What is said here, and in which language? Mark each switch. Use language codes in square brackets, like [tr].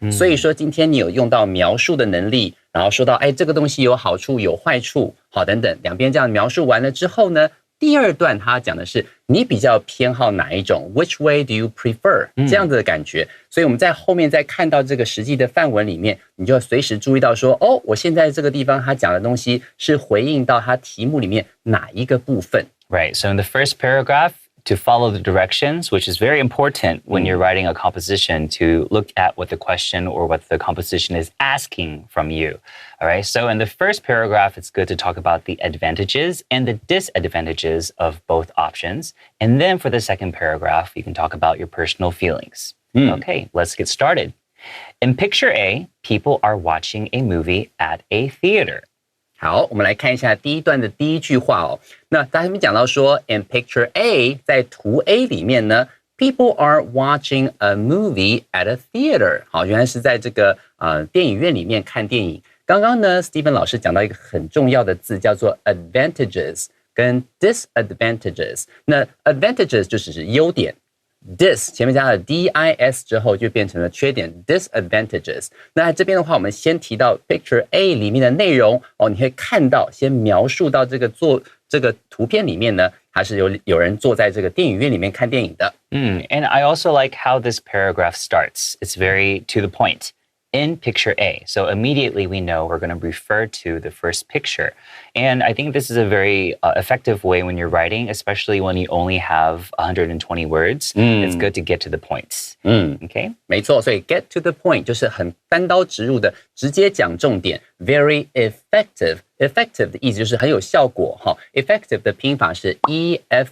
[zh] 所以说今天你有用到描述的能力，然后说到这个东西有好处有坏处，好等等，两边这样描述完了之后呢，第二段他讲的是你比较偏好哪一种 ， [en] Which way do you prefer？ [zh] 这样子的感觉。所以我们在后面再看到这个实际的范文里面，你就要随时注意到说，我现在这个地方他讲的东西是回应到他题目里面哪一个部分。 [en] Right, so in the first paragraph, to follow the directions, which is very important when you're writing a composition, to look at what the question or what the composition is asking from you. All right, so in the first paragraph, it's good to talk about the advantages and the disadvantages of both options. And then for the second paragraph, you can talk about your personal feelings. Okay, let's get started. In picture A, people are watching a movie at a theater. [zh] 好，我们来看一下第一段的第一句话哦。那他这边讲到说 ， [en] in picture A， [zh] 在图 A 里面呢 ， [en] people are watching a movie at a theater。 [zh] 好，原来是在这个电影院里面看电影。刚刚呢 ，Stephen 老师讲到一个很重要的字，叫做 advantages 跟 disadvantages。那 advantages 就只是优点。dis 前面加了 dis 之后就变成了缺点 disadvantages。那在这边的话，我们先提到 picture A 里面的内容你会看到先描述到这个图片里面呢，它是有人坐在这个电影院里面看电影的。 [en] And I also like how this paragraph starts. It's very to the point. In picture A. So immediately we know we're going to refer to the first picture. And I think this is a very effective way when you're writing, especially when you only have 120 words. It's good to get to the points. Okay? [zh] 没错，所以 [en] get to the point [zh] 就是很单刀直入的，直接讲重点 ， [en] very effective。 [zh] effective 的意思就是很有效果哈。 effective 的拼法是 E-F-F-E-C-T-I-V-E。